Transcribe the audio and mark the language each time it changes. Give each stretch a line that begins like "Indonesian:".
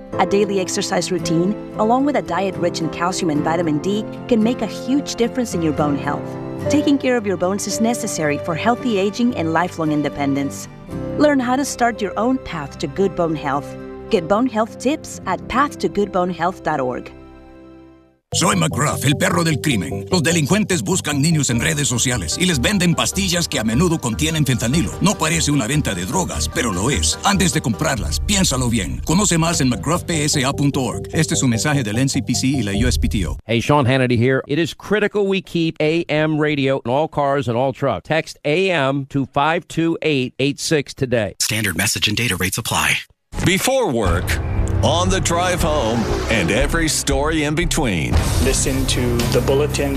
English: A daily exercise routine, along with a diet rich in calcium and vitamin D, can make a huge difference in your bone health. Taking care of your bones is necessary for healthy aging and lifelong independence. Learn how to start your own path to good bone health. Get bone health tips at pathtogoodbonehealth.org.
Spanish: Soy McGruff, el perro del crimen. Los delincuentes buscan niños en redes sociales y les venden pastillas que a menudo contienen fentanilo. No parece una venta de drogas, pero lo es. Antes de comprarlas, piénsalo bien. Conoce más en McGruffPSA.org. Este es un mensaje del NCPC y la USPTO.
English: Hey, Sean Hannity here. It is critical we keep AM radio in all cars and all trucks. Text AM to 52886 today. Standard message and data rates apply. Before work, on the drive home, and every story in between. Listen to the bulletin.